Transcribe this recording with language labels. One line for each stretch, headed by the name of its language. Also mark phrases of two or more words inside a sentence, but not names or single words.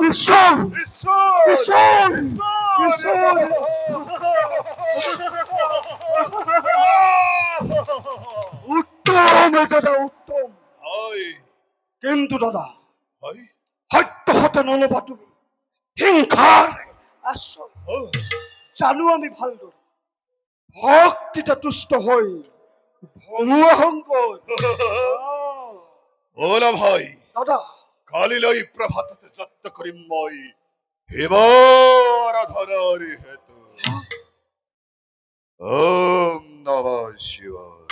Assamese: ঈশ্বৰ ঈশ্বৰ ঈশ্বৰ ঈশ্বৰ উত্তম দাদা উত্তম হয় কিন্তু দাদা হয় সত্য হতে নলবা তুমি হিংসাৰ আশ্ৰয় জানো আমি ভালদৰে ভক্তিতে তুষ্ট হৈ ভঙুৱা সংকৰ বলা ভাই দাদা কালিলৈ প্ৰভাততে যত্ন কৰিম মই শিৱৰ আধাৰৰ হেতু
Sanskrit: ওম নমঃ শিৱায়